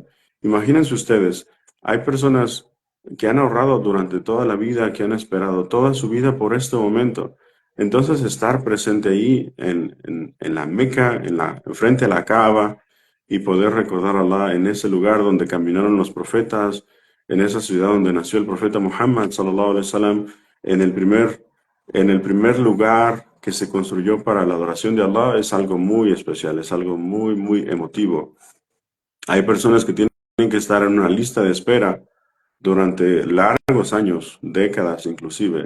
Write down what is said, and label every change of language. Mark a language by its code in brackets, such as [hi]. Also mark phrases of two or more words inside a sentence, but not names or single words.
[es] Imagínense ustedes, hay personas que han ahorrado durante toda la vida, que han esperado toda su vida por este momento. Entonces, estar presente ahí en la Meca, frente a la Kaaba, y poder recordar a Allah en ese lugar donde caminaron los profetas, en esa ciudad donde nació el profeta Muhammad, [ar] صلى الله عليه وسلم, [es] en el primer lugar que se construyó para la adoración de Allah, es algo muy especial, es algo muy, muy emotivo. Hay personas que tienen que estar en una lista de espera durante largos años, décadas inclusive.